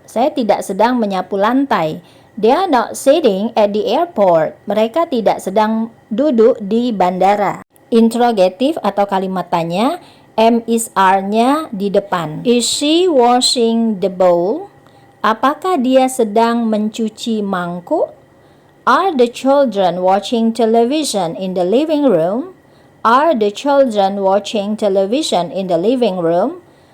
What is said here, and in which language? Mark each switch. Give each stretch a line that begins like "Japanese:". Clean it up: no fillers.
Indonesian: Saya tidak sedang menyapu lantai.
English: They are not sitting at the airport.
Indonesian: Mereka tidak sedang duduk di bandara. Interrogatif atau kalimat tanya, am is are-nya di depan.
English: Is she washing the bowl?
Indonesian: Apakah dia sedang mencuci mangkuk?
English: Are the children watching television in the living room? Are the children watching television in the living room?